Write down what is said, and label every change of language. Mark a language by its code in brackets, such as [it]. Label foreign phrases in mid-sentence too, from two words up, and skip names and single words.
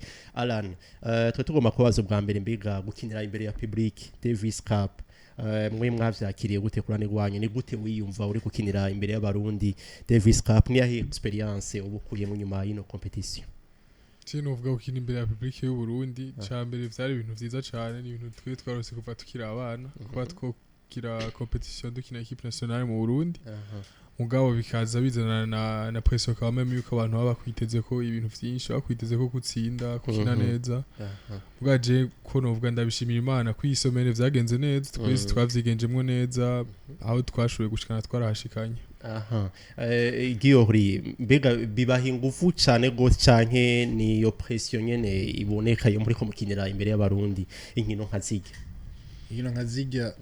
[rn] Allan twe tugomba kubaza bwa mbere mbiga gukinira imbere ya public DavisCup mwe mwavyakiriye gute kurane rwanyu ni gute wiyumva uri gukinira imbere y'abarundi DavisCup ni yahe experience ubukuye mu nyuma y'ino competition? Cino uvuga gukina imbere ya public y'u Burundi cyambere byari ibintu vyiza cyane ni ibintu twe twarose kuva tukira abana kuba twokira competition dukina [fr] equipe nationale [rn] mu Burundi mugabo bikaza bizana na [fr] pression quand même [rn] yuko abantu baba kwiteze ko ibintu vyinshi bakwiteze ko gutsinda kukina neza ugaje ko novuga ndabishimira Imana kwisomere vyagenze neza twese twavyigenjemwe neza aho twashoboye gushikana twarahashikanye. Guy Orly mbega bibaha ingufu cyane gose canke ni yo pression nyene iboneka yo muri ko mukinira imbere y'abarundi inkino nkazijya